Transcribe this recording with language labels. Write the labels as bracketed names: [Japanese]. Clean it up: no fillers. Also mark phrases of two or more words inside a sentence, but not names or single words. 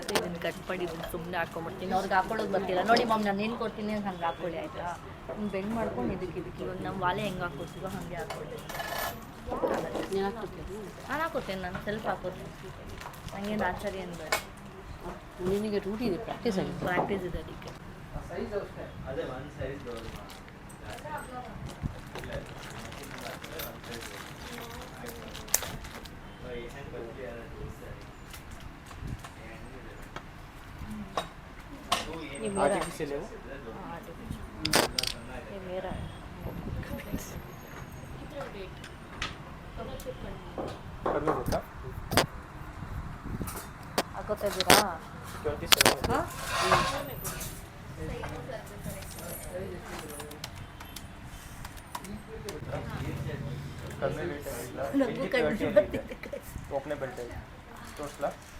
[Kannada] ಇದನ್ನು ಕಟ್ ಮಾಡಿ ಇದನ್ನು ಸುಮ್ಮನೆ ಹಾಕೊಂಡ್ಬಿಡ್ತೀನಿ. ಅವ್ರಿಗೆ ಹಾಕೊಳ್ಳೋದು ಬರ್ತಿಲ್ಲ ನೋಡಿ ಮಾಮ್, ನಾನು ಏನು ಕೊಡ್ತೀನಿ ಅಂತ ಹಂಗೆ ಹಾಕೊಳ್ಳಿ ಆಯಿತಾ? ಹಿಂಗೆ ಬೆಂಡ್ ಮಾಡ್ಕೊಂಡು ಇದಕ್ಕೆ ಇವಾಗ ನಮ್ಮ ವಾಲೆ ಹೆಂಗೆ ಹಾಕೋತೀವೋ ಹಾಗೆ ಹಾಕೊಳ್ಳಿ. ನಾನು ಹಾಕೋತೇನೆ, ನಾನು ಸೆಲ್ಫ್ ಹಾಕೋತೀನಿ, ನನಗೇನು ಆಚಾರ್ಯ ಏನು ಬೇಡ. ನಿನಗೆ ರೂಢಿ ಇದೆ, ಪ್ರಾಕ್ಟೀಸ್ ಆಗಿದೆ. ಪ್ರಾಕ್ಟೀಸ್ ಇದೆ ಅದಕ್ಕೆ. [Hindi] आर्टिफिशियल है वो। ये मेरा है। कभी होता [Kannada] ಹಾಕೋತಾ ಇದ್ದೀರಾ? 27 ಹಾಂ, ಕಡಿಮೆ ರೇಟ್ ಇಲ್ಲ, ನಮಗೂ ಕಡಿಮೆ ಬರ್ತಿದೆ. ಓಪನೆ ಬೆಲ್ಟ್ ಇದೆ ತೋರಿಸ್ಲಾ?